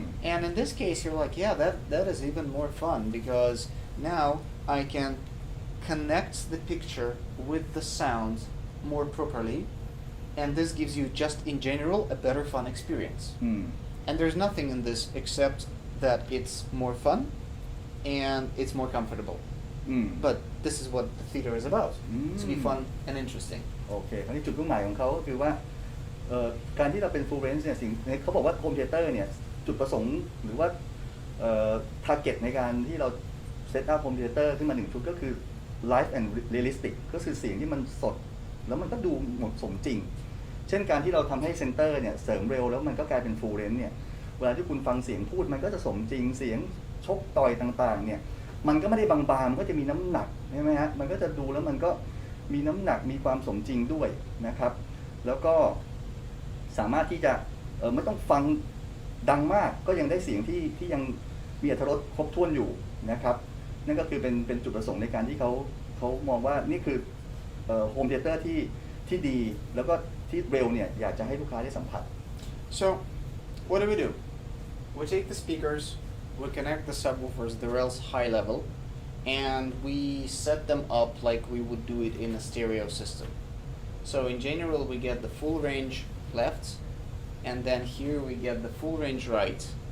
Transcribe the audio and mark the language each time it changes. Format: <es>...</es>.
<en>And in this case you're like, yeah, that is even more fun because now I can connect the picture with the sound more properly, and this gives you just in general a better fun experience. And there's nothing in this except that it's more fun and it's more comfortable.But this is what the theater is about, to be fun and interesting.</en> <th>โอเคคราวนี้จุดมุ่งหมายของเขาก็คือว่าการที่เราเป็น full range เนี่ยสิ่งเขาบอกว่า home theater เนี่ยจุดประสงค์หรือว่าtarget ในการที่เรา set up home theater ขึ้นมา1ชุดก็คือ</th> <en>live and realistic</en> <th>ก็คือเสียงที่มันสด แล้วมันก็ดูเหมาะสมจริงเช่นการที่เราทำให้เซนเตอร์เนี่ยเสริมเร็วแล้วมันก็กลายเป็นฟูลเรนจ์เนี่ยเวลาที่คุณฟังเสียงพูดมันก็จะสมจริงเสียงชกต่อยต่างๆเนี่ยมันก็ไม่ได้บางๆมันก็จะมีน้ำหนักใช่ไหมฮะมันก็จะดูแล้วมันก็มีน้ำหนักมีความสมจริงด้วยนะครับแล้วก็ สามารถที่จะไม่ต้องฟังดังมากก็ยังได้เสียงที่ยังมีอรรถรสครบถ้วนอยู่นะครับนั่นก็คือเป็นจุดประสงค์ในการที่เขามองว่านี่คือโฮมเทเตอร์ที่ดีแล้วก็ที่เร็วเนี่ยอยากจะให้ลูกค้าได้สัมผัส</th> <en>So what do? We take the speakers, we connect the subwoofers, the rails high level, and we set them up like we would do it in a stereo system. So in general we get the full range left, and then here we get the full range right.</en>